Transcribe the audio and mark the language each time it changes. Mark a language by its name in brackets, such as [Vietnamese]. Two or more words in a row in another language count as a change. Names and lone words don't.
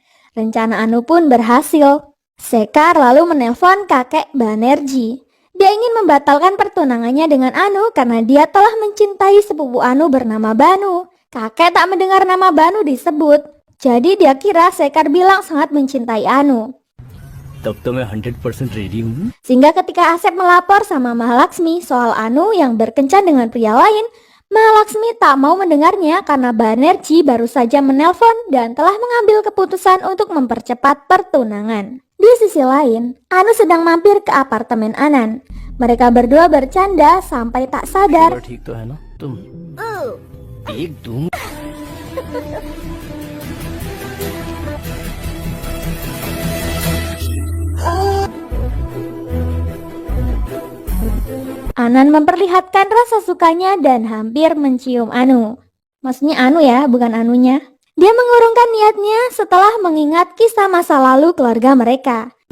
[Indonesian] Rencana Anu pun berhasil. Sekar lalu menelpon kakek Banerji. Dia ingin membatalkan pertunangannya dengan Anu karena dia telah mencintai sepupu Anu bernama Banu. Kakek tak mendengar nama Banu disebut. Jadi dia kira Sekar bilang sangat mencintai Anu. [Hindi] तब तो मैं 100% ready हूँ. [Indonesian] Sehingga ketika Asep melapor sama Mahalaksmi soal Anu yang berkencan dengan pria lain, Mahalaksmi tak mau mendengarnya karena Banerji baru saja menelpon dan telah mengambil keputusan untuk mempercepat pertunangan. Di sisi lain, Anu sedang mampir ke apartemen Anan. Mereka berdua bercanda sampai tak sadar. [Hindi] ठीक तो है ना तुम? एक दूँ. [Indonesian] Anan memperlihatkan rasa sukanya dan hampir mencium Anu. Maksudnya Anu ya, bukan Anunya. Dia mengurungkan niatnya setelah mengingat kisah masa lalu keluarga mereka.